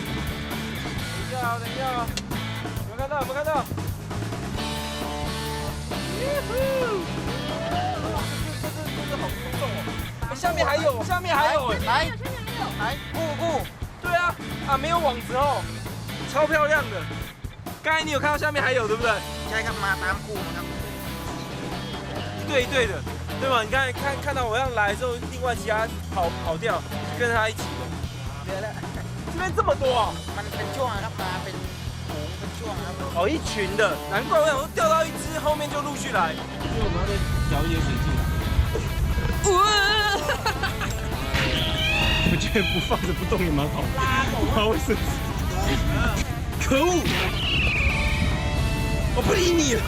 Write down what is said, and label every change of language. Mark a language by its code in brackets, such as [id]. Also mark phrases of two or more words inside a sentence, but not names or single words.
[zh] 等一下啊，有没有看到？下面还有，下面还有，来来，顾，对啊，没有网子哦，超漂亮的。刚才你有看到下面还有，对不对？ [th] ใช่ครับมาตามคู่นะครับ [zh] 一对一对的，对吧？你刚才看到我要来的时候，另外其他跑掉，跟着他一起的。 [th] เดี๋ยวแล้ว [zh] 这边这么多啊！ [th] มันเป็นช่วงครับมาเป็นฝูงเป็นช่วงครับ [zh] 哦，一群的，难怪我想说钓到一只，后面就陆续来。所以我们要再调一些水进来。我觉得不放着不动也蛮好，不知道为什么。可恶！我不理你了。